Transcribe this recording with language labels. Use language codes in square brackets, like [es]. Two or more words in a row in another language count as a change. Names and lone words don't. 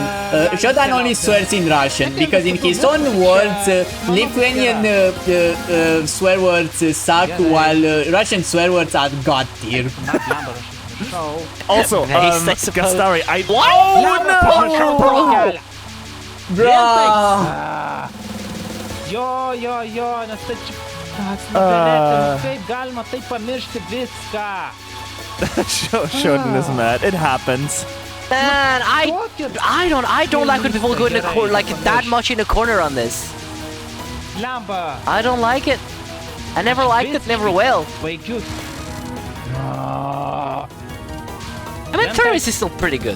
[en] Shodan only swears in Russian because, in his own words, Lithuanian swear words suck, while Russian swear words are god tier. Also, Nice, I suppose. Gastari, I... Oh no! Bro! [lt] Jo, kaip galima taip pamiršti viską? [en] Shodan is mad. It happens. Man, I don't like when people go in the corner like that much in the corner on this. Lemba. I don't like it. I never liked it, never will. [lt] Baigiu. [en] I mean, Travis is still pretty good.